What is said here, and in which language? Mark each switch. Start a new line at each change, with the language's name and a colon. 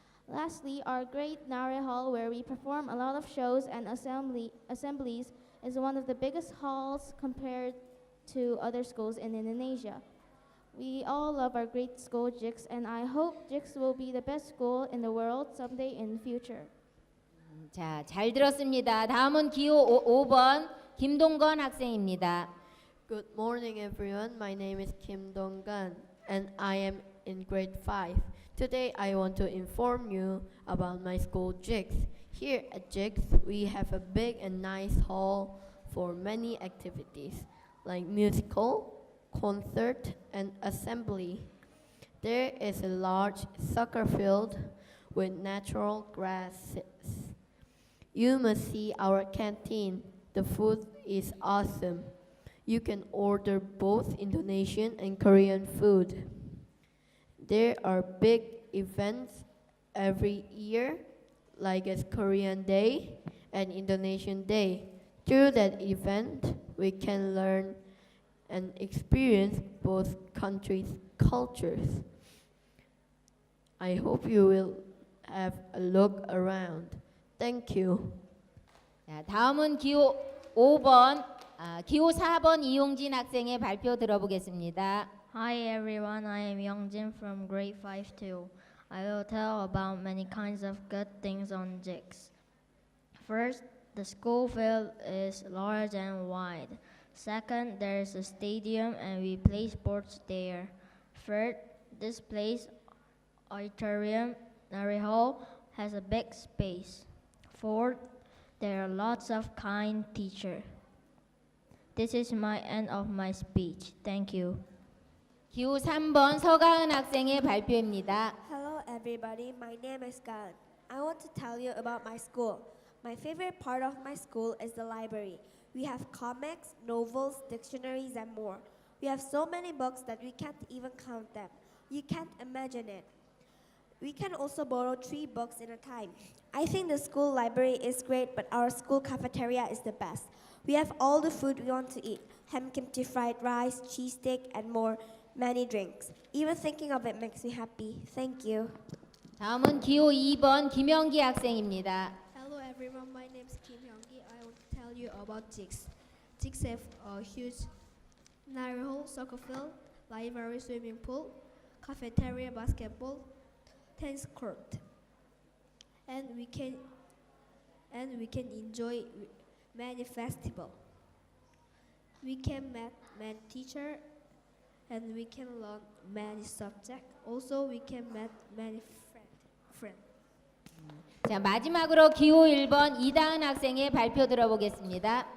English: Lastly, our great Nare Hall, where we perform a lot of shows and assemblies, is one of the biggest halls compared to other schools in Indonesia. We all love our great school, JIX, and I hope JIX will be the best school in the world someday in the future.
Korean: 자, 잘 들었습니다. 다음은 기호 5번 김동건 학생입니다.
English: Good morning, everyone. My name is Kim Dong-gan, and I am in grade 5. Today, I want to inform you about my school JIX. Here at JIX, we have a big and nice hall for many activities, like musical, concert, and assembly. There is a large soccer field with natural grasses. You must see our canteen. The food is awesome. You can order both Indonesian and Korean food. There are big events every year, like as Korean Day and Indonesian Day. Through that event, we can learn and experience both countries' cultures. I hope you will have a look around. Thank you.
Korean: 자, 다음은 기호 4번 이용진 학생의 발표 들어보겠습니다.
English: Hi everyone, I am Youngjin from grade 5 too. I will tell about many kinds of good things on JIX. First, the school field is large and wide. Second, there is a stadium and we play sports there. Third, this place, auditorium, Nare Hall, has a big space. Fourth, there are lots of kind teachers. This is my end of my speech. Thank you.
Korean: 기호 3번 서가은 학생의 발표입니다.
English: Hello everybody, my name is Gan. I want to tell you about my school. My favorite part of my school is the library. We have comics, novels, dictionaries, and more. We have so many books that we can't even count them. You can't imagine it. We can also borrow 3 books at a time. I think the school library is great, but our school cafeteria is the best. We have all the food we want to eat. Ham kimchi fried rice, cheese steak, and more. Many drinks. Even thinking of it makes me happy. Thank you.
Korean: 다음은 기호 2번 김영기 학생입니다.
English: Hello everyone, my name is Kim Hyung-gi. I want to tell you about JIX. JIX have a huge Nare Hall, soccer field, library, swimming pool, cafeteria, basketball, tennis court, and we can enjoy many festivals. We can meet many teacher and we can learn many subject. Also we can meet many friend.
Korean: 자, 마지막으로 기호 1번 이다은 학생의 발표 들어보겠습니다.